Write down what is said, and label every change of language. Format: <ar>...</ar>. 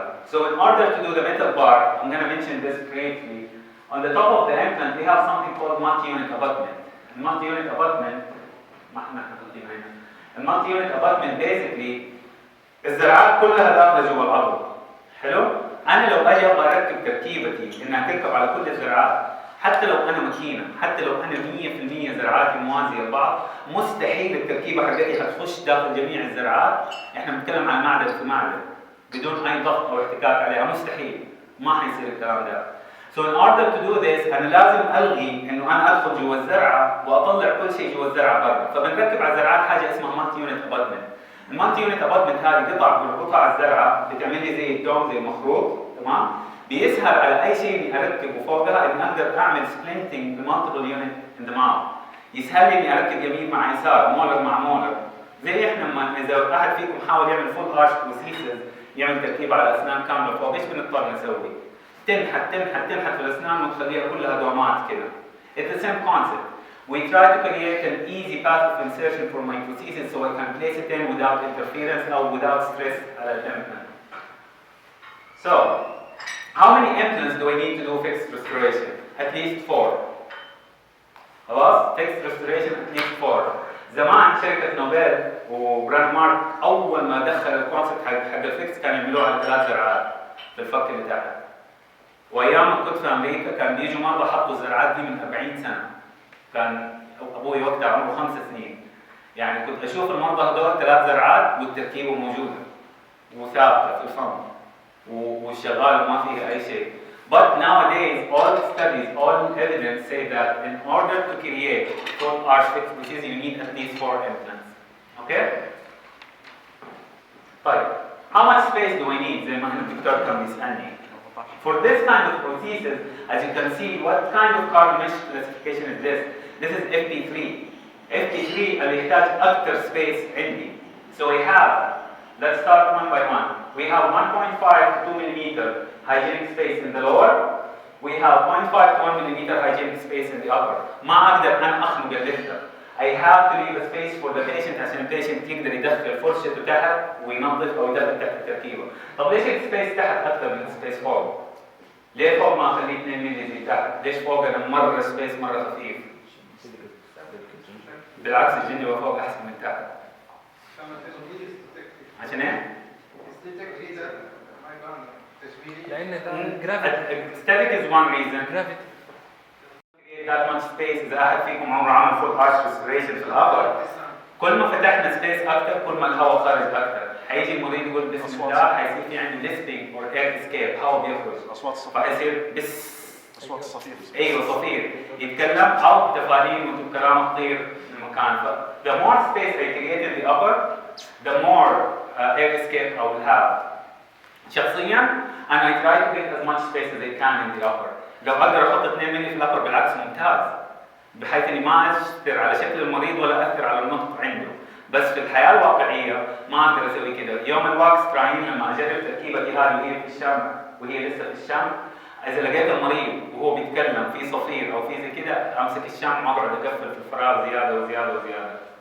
<en>So in order to do the metal bar, I'm going to mention this briefly. On the top of the implant we have something called multi-unit abutment.</en> <ar>Multi-unit abutment ما احنا حاطينها هنا. المالتي-unit abutment basically الزرعات كلها داخله جوا العضله. حلو؟ انا لو اجي ابغى اركب تركيبتي انها تركب على كل الزرعات حتى لو انا ماكينه، حتى لو انا 100% زرعاتي موازيه لبعض، مستحيل التركيبه حقتي هتخش داخل جميع الزرعات. احنا بنتكلم عن معدن في معدن بدون اي ضغط او احتكاك عليها، مستحيل، ما حيصير الكلام ده.</ar> <en>So in order to do this</en> <ar>انا لازم الغي انه انا ادخل جوا الزرعه واطلع كل شيء جوا الزرعه برا، فبنركب على الزرعات حاجه اسمها مالتي يونت اباتمنت. المالتي يونت اباتمنت هذه قطع بربطها على الزرعه بتعمل لي زي الدوم زي المخروط، تمام؟ بيسهل على اي شيء اني اركبه فوقها اني اقدر اعمل سبلنتنج بمالتيبل يونت ان ذا ماوث. يسهل لي اني اركب يمين مع يسار، مولر مع مولر. زي احنا لما اذا احد فيكم حاول يعمل فول ارش بروسيسز، يعمل تركيب على اسنان كامله فوق، ايش بنضطر نسوي؟ تنحت في الاسنان وتخليها كلها دوامات كده.</ar> <en>It's the same concept. We try to create an easy path of insertion for my prosthesis so I can place it in without interference or without stress</en> <ar>على الإمبلانت.</ar> <en>So, how many implants do I need to do fixed restoration? At least 4. خلاص؟ Fixed restoration at least 4.</en> <ar>زمان شركة نوبل وبراند مارك أول ما دخل الكونسبت حق الفيكس كانوا يعملوه على 3 زرعات في الفك اللي تحت. وايام كنت في امريكا كان بيجوا مره حطوا الزرعات دي من 40 سنه. كان ابوي وقتها عمره 5 سنين. يعني كنت اشوف المرضى هذول 3 زرعات والتركيبه موجوده وثابته في الفم والشغال وما فيها اي شيء.</ar> <en>But nowadays all studies, all evidence say that in order to create full arch fixed prosthesis you need at least 4 implants. Okay?</en> <ar>طيب</ar> <en>how much space do I need؟</en> <ar>زي ما الدكتور كان بيسالني.</ar> <en>For this kind of prosthesis, as you can see, what kind of carbon mesh classification is this? This is FP3.</en> <ar>FP3 اللي يحتاج أكثر space عندي.</ar> <en>So we have, let's start one by one. We have 1.5 to 2 millimeter hygienic space in the lower. We have 0.5 to 1 millimeter hygienic space in the upper.</en> <ar>ما أقدر أنا أخنق الليفتر.</ar> <en>I have to leave a space for the patient</en> <ar>عشان البيشنت يقدر يدخل فرشته تحت وينظف أو يدخل تحت التركيبة. طب ليش السبيس تحت أكثر من السبيس فوق؟ ليه فوق ما أخليه 2 مللي زي تحت؟ ليش فوق أنا مرة سبيس مرة خفيف؟ بالعكس الجنجوة فوق أحسن من تحت. عشان إيه؟ لأن ده جرافيتي.</ar> <en>Static is one reason.</en> <ar>جرافيتي.</ar> <en>That much space.</en> <ar>إذا أحد فيكم عمره عمل full arch restoration في الأبر، كل ما فتحنا سبيس أكثر كل ما الهواء خارج أكثر. حيجي المريض يقول بسم الله، حيصير في عندي</ar> <en>lisping or air escape،</en> <ar>هواء بيخرج. اصوات الصفير. فحيصير بس. اصوات الصفير. ايوه صفير يتكلم او تفاعيل وكلام تطير من المكان.</ar> <en>ف the more space I create in the upper the more air escape I will have.</en> <ar>شخصيا</ar> <en>and I try to get as much space as I can in the upper.</en> <ar>لو اقدر احط 2 مللي في الابر بالعكس ممتاز، بحيث اني ما اثر على شكل المريض ولا اثر على النطق عنده. بس في الحياه الواقعيه ما اقدر اسوي كده. يوم الواكس تراين لما اجرب تركيبتي هذه وهي في الشمع وهي لسه في الشمع، إذا لقيت المريض وهو بيتكلم في صفير أو في زي كده أمسك الشمع وأقعد أقفل في الفراغ زيادة وزيادة وزيادة.</ar>